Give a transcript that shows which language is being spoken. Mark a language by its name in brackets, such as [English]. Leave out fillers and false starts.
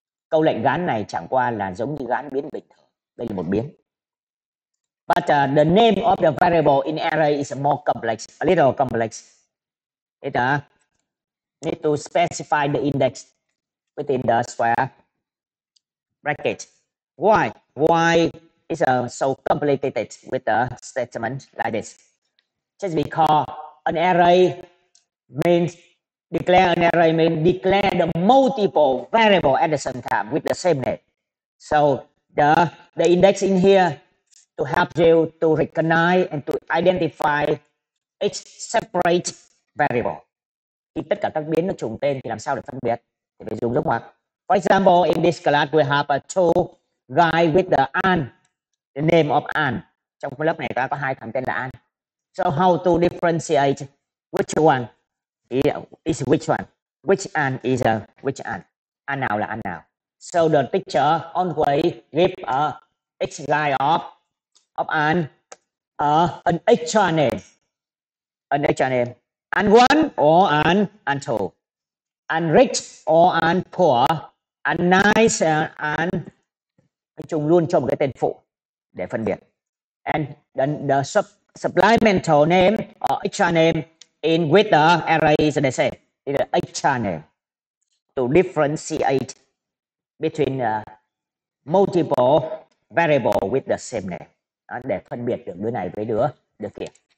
[Vietnamese] Câu lệnh gán này chẳng qua là giống như gán biến bình thường. Đây là một biến. [English] But the name of the variable in array is more complex, a little complex. It need to specify the index within the square bracket. Why? Why is so complicated with the statement like this? Just because an array means declare the multiple variable at the same time with the same name. So the index in here to help you to recognize and to identify each separate variable. [Vietnamese] Khi tất cả các biến nó trùng tên thì làm sao để phân biệt? Thì phải dùng dấu ngoặc. [English] For example, in this class we have two guys with the name of An. [Vietnamese] Trong lớp này ta có hai thằng tên là An. [English] So how to differentiate which one is which one? Which An is which An? [Vietnamese] An nào là An nào? [English] So the teacher always give each guy of An an extra name. An one or an two. An rich or an poor. An nice and [Vietnamese] nói chung luôn cho một cái tên phụ để phân biệt. [English] And the supplemental name or extra name in with the array is the same. It's the extra name to differentiate between multiple variable with the same name. [Vietnamese] Để phân biệt được đứa này với đứa kia.